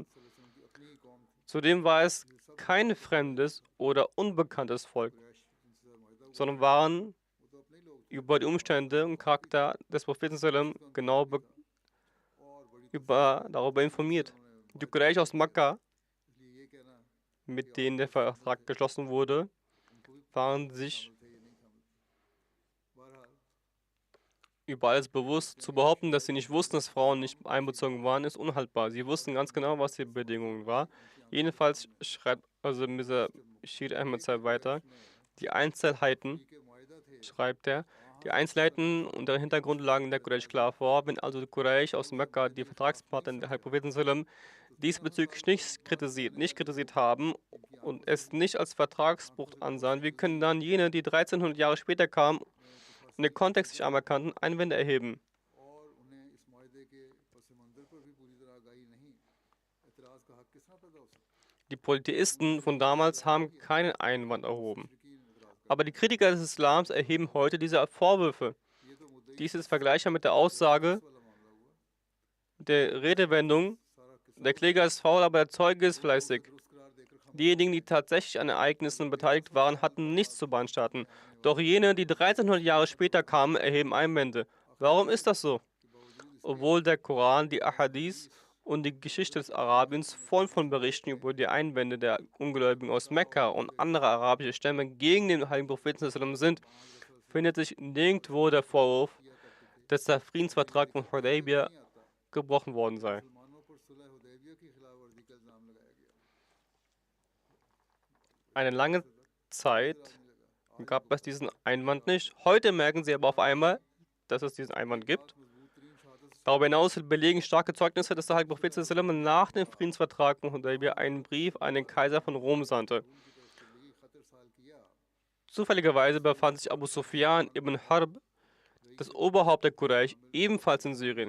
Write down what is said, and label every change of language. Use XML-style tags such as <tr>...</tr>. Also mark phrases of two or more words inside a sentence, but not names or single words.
<de>Zudem war es kein fremdes oder unbekanntes Volk, sondern waren über die Umstände und Charakter des Propheten sallam genau darüber informiert. Die Quraysh aus Mekka,</de> <ur>اس لیے یہ کہنا</ur> <de>mit denen der Vertrag geschlossen wurde, waren sich</de> <ur>بہرحال</ur> <de>über alles bewusst. Zu behaupten, dass sie nicht wussten, dass Frauen nicht einbezogen waren, ist unhaltbar. Sie wussten ganz genau, was die Bedingung war. Jedenfalls schreibt also Mr. Bashir Ahmed Sahib weiter, die Einzelheiten,</de> <ur>کے معاہدہ تھے</ur> <de>schreibt er, die Einzelheiten und deren Hintergrundlagen der Quraysh klar vor. Wenn also die Quraysh aus Mekka, die Vertragspartner der Propheten sallam, diesbezüglich nicht kritisiert haben und es nicht als Vertragsbruch ansahen, wie können dann jene, die 1300 Jahre später kamen und den Kontext nicht anerkannten, Einwände erheben?</de> <ur>اور انہیں اس معاہدے کے پس منظر پر بھی پوری طرح آگاہی نہیں، اعتراض کا حق کس طرح پیدا ہو سکتا ہے?</ur> <de>Die Polytheisten von damals haben keinen Einwand erhoben.</de> <ur>مشرکین اعتراض</ur> <de>Aber die Kritiker des Islams erheben heute diese Vorwürfe.</de> <ur>کر یہ تو مدعی</ur> <de>Dies ist vergleichbar mit der Aussage</de> <ur>والا معاملہ ہوا.</ur> <de>der Redewendung, der Kläger ist faul, aber der Zeuge ist fleißig.</de> <ur>درست قرار دے کر خاموش</ur> <de>Diejenigen, die tatsächlich an Ereignissen beteiligt waren, hatten nichts zu beanstanden. Doch jene, die 1300 Jahre später kamen, erheben Einwände. Warum ist das so? Obwohl der Koran, die Ahadith und die Geschichte des Arabiens voll von Berichten über die Einwände der Ungläubigen aus Mekka und anderer arabischer Stämme gegen den heiligen Propheten sallam sind, findet sich nirgendwo der Vorwurf, dass der Friedensvertrag von Hudaybiyah gebrochen worden sei.</de> <ur>مسلمانوں پر صلح حدیبیہ کی خلاف ورزی کا الزام لگایا گیا.</ur> <de>Eine lange Zeit gab es diesen Einwand nicht. Heute merken sie aber auf einmal, dass es diesen Einwand gibt. Darüber hinaus belegen starke Zeugnisse, dass der Heilige Prophet sallam nach dem Friedensvertrag von Hudaybiyah einen Brief an den Kaiser von Rom sandte. Zufälligerweise befand sich Abu Sufyan ibn Harb, das Oberhaupt der Quraysh, ebenfalls in Syrien.</de>